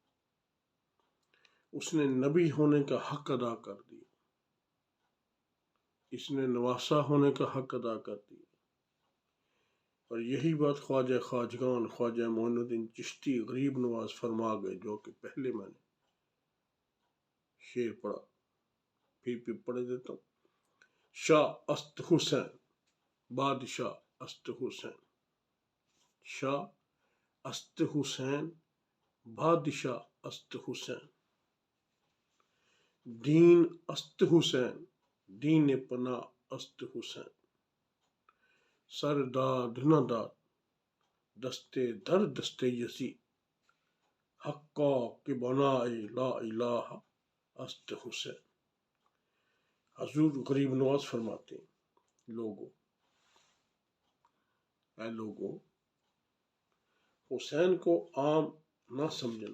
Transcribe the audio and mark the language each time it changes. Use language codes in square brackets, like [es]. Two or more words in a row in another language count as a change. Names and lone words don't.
[ur] اس نے نبی ہونے کا حق ادا کر دیا، اس نے نواسا ہونے کا حق ادا کر دیا۔ اور یہی بات خواجہ خواجگان خواجہ معین الدین چشتی غریب نواز فرما گئے، جو کہ پہلے میں نے شعر پڑھا، پھر پڑھ دیتا ہوں۔ [fa] شاہ است حسین بادشاہ است حسین، شاہ است حسین بادشاہ است حسین دین است حسین دین پناہ است حسین سرداد نداد دستے در دستے یزید حقا کے بنا لا الہ است حسین۔ [ur] حضور غریب نواز فرماتے ہیں، اے لوگو، حسین کو عام نہ سمجھنا۔